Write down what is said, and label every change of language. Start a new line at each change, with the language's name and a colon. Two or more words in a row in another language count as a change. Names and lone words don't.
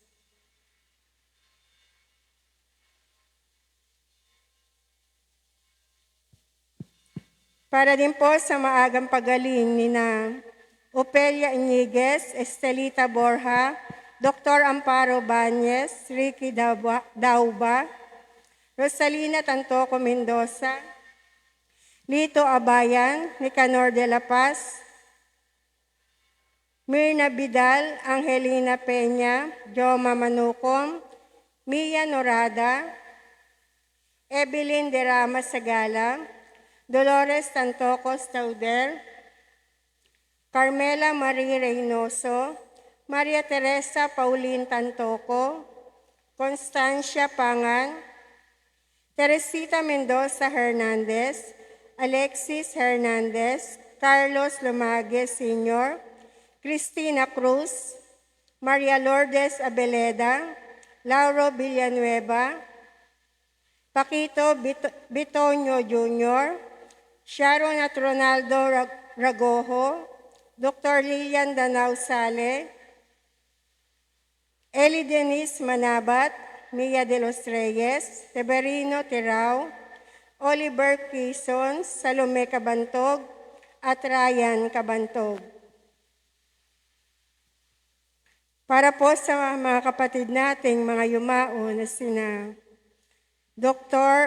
Filipino: Para din po sa maagang pagaling ni na Opelia Iñiguez, Estelita Borja, Dr. Amparo Bañez, Ricky Dauba, Rosalina Tantoco Mendoza, Lito Abayan, Nicanor de la Paz, Mirna Vidal, Angelina Peña, Joma Manucom, Mia Norada, Evelyn de Rama Sagala, Dolores Tantoco Stauder, Carmela Marie Reynoso, Maria Teresa Pauline Tantoco, Constancia Pangan, Teresita Mendoza Hernandez, Alexis Hernandez, Carlos Lumague Sr., Cristina Cruz, Maria Lourdes Abeleda, Lauro Villanueva, Paquito Bitonio Jr., Sharon at Ronaldo Ragojo, Dr. Lilian Danao Sale, Eli Denise Manabat, Mia de los Reyes, Severino Tirao, Oliver Quezon, Salome Cabantog, at Ryan Cabantog. Para po sa mga kapatid nating mga yumao na sina Dr.